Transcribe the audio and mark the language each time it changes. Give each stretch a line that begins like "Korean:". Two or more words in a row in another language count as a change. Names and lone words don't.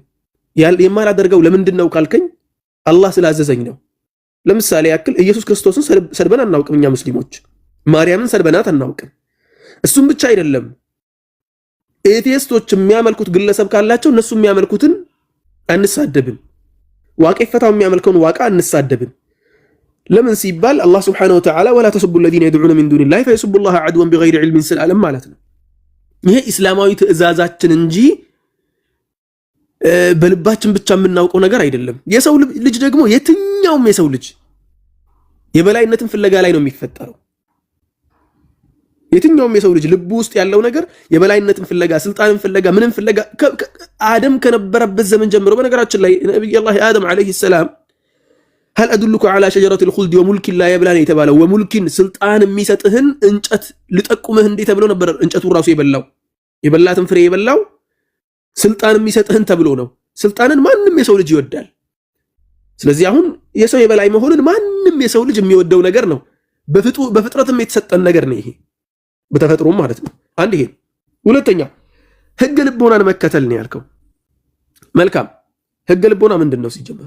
Amharic: የማላደርገው ለምንድን ነው ካልከኝ አላህ ስላዘዘኝ ነው። ለምሳሌ ያክል ኢየሱስ ክርስቶስን ሰድበን አናውቅም እኛ ሙስሊሞች፣ ማርያምን ሰድበናት አናውቅም። እሱም ብቻ አይደለም ኤቲስቶች የሚያመልኩት ግለሰብ ካላቸው እነሱ የሚያመልኩትን አንሳደብን። ዋቄ ፈታው የሚያመልከውን ዋቃ አንሳደብን። ለምን ሲባል አላህ
Arabic: سبحانه وتعالى ولا تسبوا الذين يدعون من دون الله فيسبوا الله عدوا بغير علم
Amharic: ስላለም ማለት ነው። ይሄ እስላማዊ ትዕዛዛችን እንጂ በልባችን ብቻ የምናውቀው ነገር አይደለም። የሰው ልጅ ደግሞ የትኛውም የሰው ልጅ የበላይነትን ፍለጋ ላይ ነው የሚፈጠረው። የትኛውም የሰው ልጅ ልብ ውስጥ ያለው ነገር የበላይነትን ፍለጋ፣ ስልጣንን ፍለጋ፣ ምንም ፍለጋ አደም ከነበረበት ዘመን ጀምሮ በነገራችን ላይ ነብዩላህ አደም
Arabic: عليه السلام هل أدلك على شجرة الخلد وملك لا يبلى يتبالى وملك سلطان
Amharic: የሚሰጥህን እንጨት ልጠቁምህ እንዴ ተብሎ ነበር። እንጨቱ ራሱ የበላትን ፍሬ የበላው ስልጣን የሚሰጥህን ተብሎ ነው። ስልጣንን ማንም የሰው ልጅ ይወዳል። ስለዚህ አሁን የሰው የበላይ መሆንን ማንም የሰው ልጅ የሚወደው ነገር ነው። በፍጥረትም የተሰጠን ነገር ነው ይሄ በተፈጥሮም ማለት ነው። አንድ ይሄ። ሁለተኛ ህገ ልቦናን መከተል ነው ያልከው። መልካም ህገ ልቦና ምንድነው ሲጀመር?